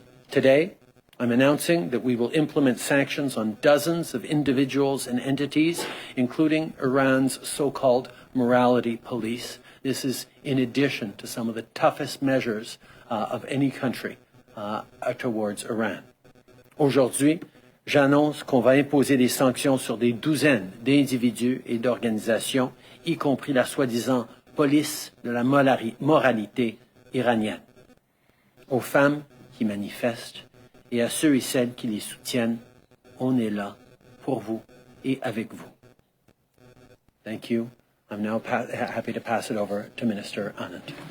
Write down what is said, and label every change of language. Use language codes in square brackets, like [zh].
[en] Today, I'm announcing that we will implement sanctions on dozens of individuals and entities, including Iran's so-called morality police. This is in addition to some of the toughest measures of any country towards Iran. [fr] Aujourd'hui, j'annonce qu'on va imposer des sanctions sur des douzaines d'individus et d'organisations, y compris la soi-disant police de la moralité iranienne. Aux femmes qui manifestent et à ceux et celles qui les soutiennent, on est là pour vous et avec vous. [en] Thank you. I'm now happy to pass it over to Minister Anand.